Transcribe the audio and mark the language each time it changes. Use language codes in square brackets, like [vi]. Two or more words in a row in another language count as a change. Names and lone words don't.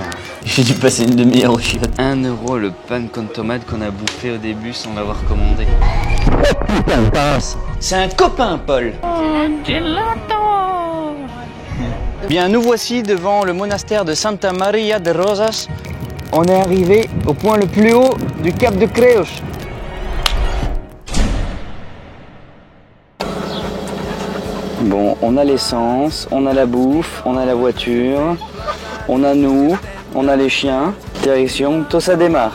[fr] J'ai dû passer une demi-heure au chiottes. 1 € le [es] pan con tomate [fr] qu'on a bouffé au début sans l'avoir commandé. C'est un copain, Paul. Bien, nous voici devant le monastère de Santa Maria de Rosas. On est arrivé au point le plus haut du cap de Creus. Bon, on a l'essence, on a la bouffe, on a la voiture, on a nous, on a les chiens. Direction Tossa de Mar.